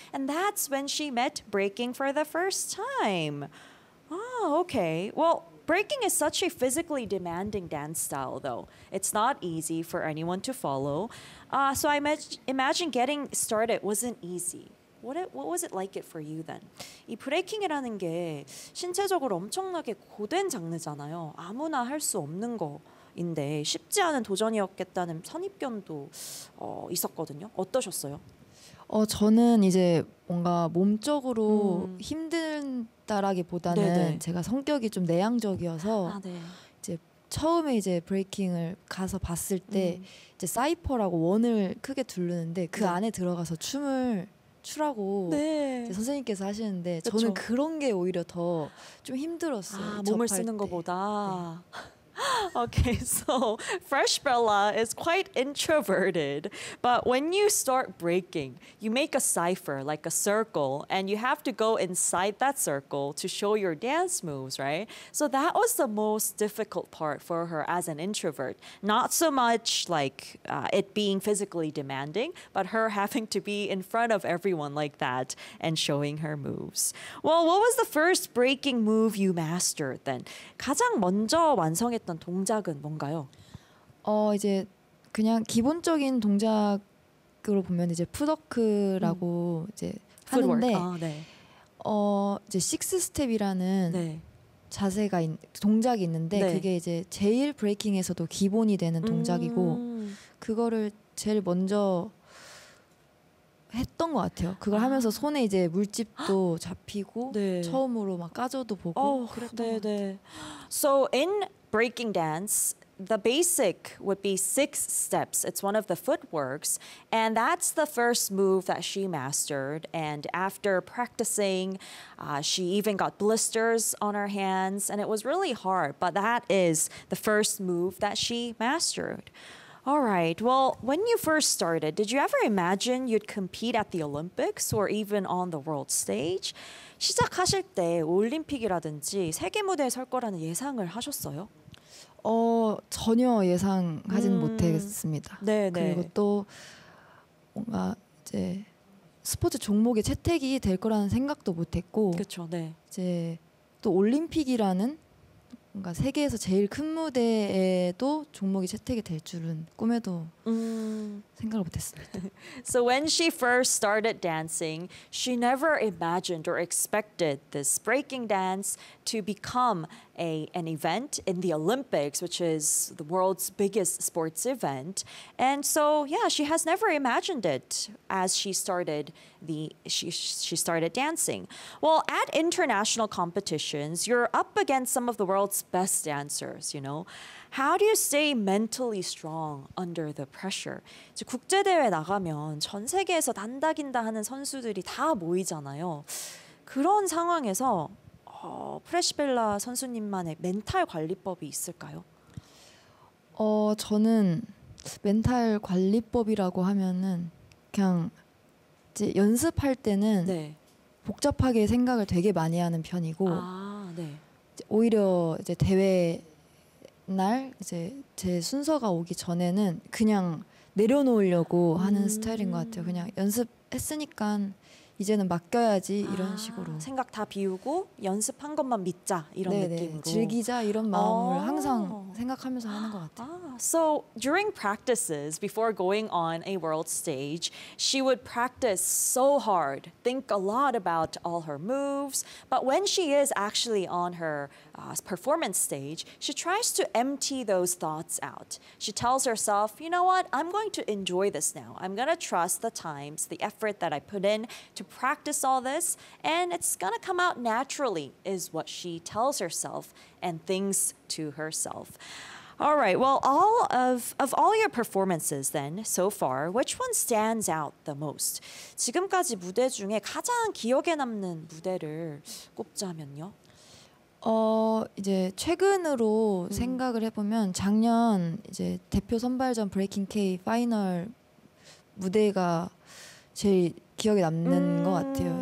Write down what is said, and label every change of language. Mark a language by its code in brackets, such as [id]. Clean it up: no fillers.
[en] And that's when she met breaking for the first time. Oh, okay. Well, breaking is such a physically demanding dance style, though. It's not easy for anyone to follow. So I imagine getting started wasn't easy. What was it like it for you then? [ko] 이 브레이킹이라는 게 신체적으로 엄청나게 고된 장르잖아요. 아무나 할 수 없는 거인데 쉽지 않은 도전이었겠다는 선입견도 있었거든요. 어떠셨어요? 저는 이제 뭔가 몸적으로 힘든다라기보다는 네네. 제가 성격이 좀 내향적이어서 이제 처음에 이제 브레이킹을 가서 봤을 때 이제 사이퍼라고 원을 크게 두르는데 그 안에 들어가서 춤을 추라고 이제 선생님께서 하시는데 그쵸. 저는 그런 게 오히려 더 좀 힘들었어요. 아, 몸을 쓰는 것보다. 네. [en] Okay, so Fresh Bella is quite introverted, but when you start breaking, you make a cipher, like a circle, and you have to go inside that circle to show your dance moves, right? So that was the most difficult part for her as an introvert. Not so much like it being physically demanding, but her having to be in front of everyone like that and showing her moves. Well, what was the first breaking move you mastered then? [ko] 가장 먼저 완성했던 동작은 뭔가요? 이제 그냥 기본적인 동작으로 보면 이제 풋워크라고 이제 하는데 이제 식스 스텝이라는 자세가 동작이 있는데 그게 이제 제일 브레이킹에서도 기본이 되는 동작이고 그거를 제일 먼저 했던 것 같아요. 그걸 하면서 손에 이제 물집도 잡히고 처음으로 막 까져도 보고 그랬던 것 같아요. [en] So in breaking dance, the basic would be six steps. It's one of the footworks, and that's the first move that she mastered. And after practicing, she even got blisters on her hands, and it was really hard, but that is the first move that she mastered. All right, well, when you first started, did you ever imagine you'd compete at the Olympics or even on the world stage? [ko] 시작하실 때 올림픽이라든지 세계 무대에 설 거라는 예상을 하셨어요? 전혀 예상하진 못했습니다. 네네. 그리고 또 뭔가 이제 스포츠 종목의 채택이 될 거라는 생각도 못했고, 그렇죠. 네. 이제 또 올림픽이라는 뭔가 세계에서 제일 큰 무대에도 종목이 채택이 될 줄은 꿈에도 생각을 못했습니다. [en] So when she first started dancing, she never imagined or expected this breaking dance to become an event in the Olympics, which is the world's biggest sports event. And so, yeah, she has never imagined it as she started dancing. Well, at international competitions, you're up against some of the world's best dancers, you know. How do you stay mentally strong under the pressure? [ko] 이제 국제대회 나가면 전 세계에서 난다긴다 하는 선수들이 다 모이잖아요. 그런 상황에서 프레시벨라 선수님만의 멘탈 관리법이 있을까요? 저는 멘탈 관리법이라고 하면은 그냥 이제 연습할 때는 복잡하게 생각을 되게 많이 하는 편이고 오히려 이제 대회 날 이제 제 순서가 오기 전에는 그냥 내려놓으려고 하는 스타일인 것 같아요. 그냥 연습했으니까 이제는 맡겨야지 이런 식으로 생각 다 비우고 연습한 것만 믿자 이런 느낌으로 즐기자 이런 마음을 항상 생각하면서 하는 것 같아요. [en] So during practices before going on a world stage, she would practice so hard, think a lot about all her moves. But when she is actually on her performance stage, she tries to empty those thoughts out. She tells herself, you know what? I'm going to enjoy this now. I'm going to trust the times, the effort that I put in to practice all this, and it's going to come out naturally, is what she tells herself and thinks to herself. All right, well, all of your performances then, so far, which one stands out the most? [ko] 지금까지 무대 중에 가장 기억에 남는 무대를 꼽자면요? 이제 최근으로 생각을 해보면 작년 이제 대표 선발전 브레이킹 K 파이널 무대가 제일 기억에 남는 것 같아요.